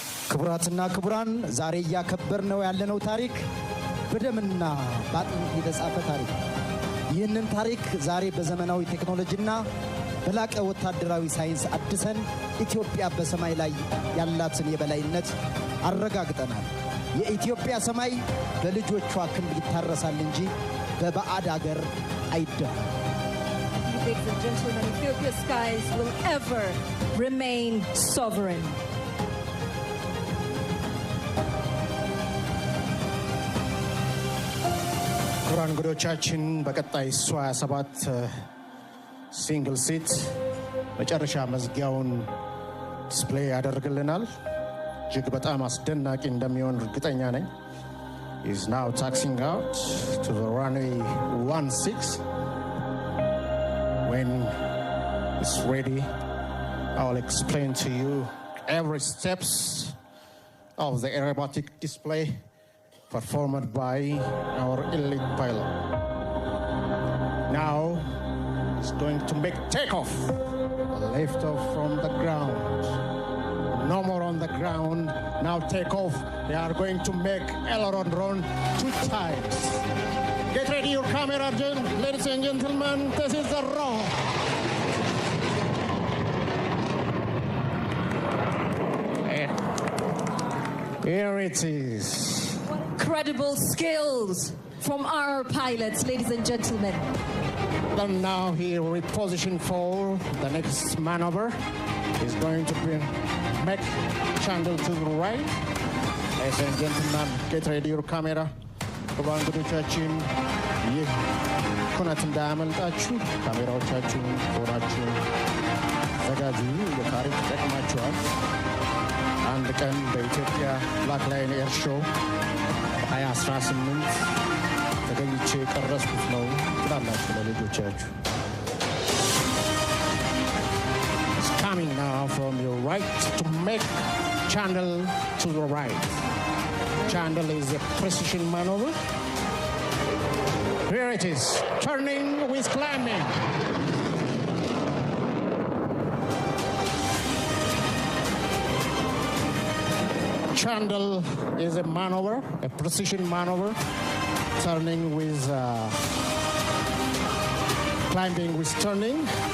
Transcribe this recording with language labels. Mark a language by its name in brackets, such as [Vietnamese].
[Amharic] ክቡራትና ክቡራን ዛሬ ያከበርነው ያለነው ታሪክ በደምና በአጥንት የተጻፈ ታሪክ ይህንን ታሪክ ዛሬ በዘመናዊ ቴክኖሎጂና በላቀ ወታደራዊ ሳይንስ አድሰን ኢትዮጵያ በሰማይ ላይ ያላትን የበላይነት አረጋግጠናል። የኢትዮጵያ ሰማይ በልጆቿ ክንድ ይታረሳል እንጂ በባዕድ አገር አይደፈርም። [English] Ladies and gentlemen, Ethiopia's skies will ever remain sovereign. [Amharic] ክቡራን እንግዶቻችን በቀጣይ እሱ 27 ሲንግል ሲት መጨረሻ መዝጊያውን ዲስፕሌይ ያደርግልናል። እጅግ በጣም አስደናቂ እንደሚሆን እርግጠኛ ነኝ። [English] is now taxiing out to the runway 16. When it's ready, I'll explain to you every steps of the aerobatic display performed by our elite pilot. Now it's going to make takeoff, lift off from the ground. No more on the ground, now take off. They are going to make aileron run 2 times. Get ready your camera, ladies and gentlemen, this is the raw. Here it is. Incredible skills from our pilots, ladies and gentlemen. And now he reposition for the next maneuver. He's going to make channel to the right. Ladies and gentlemen, get ready your camera. [Amharic] ክቡራን እንግዶቻችን ይህ ኩነት እንዳያመልጣችሁ ካሜራዎቻችሁን ፎናችሁን ዘጋጁ። የታሪክ ይጠቅማችኋል። አንድ ቀን በኢትዮጵያ ብላክ ላየን ኤር ሾው 2018 ተገኝቼ ቀረስኩት ነው ትላላችሁ ለልጆቻችሁ። [English] It's coming now from your right to make channel to the right. Channel is a precision maneuver. Here it is, turning with climbing. Channel is a maneuver, a precision maneuver, turning with climbing with turning.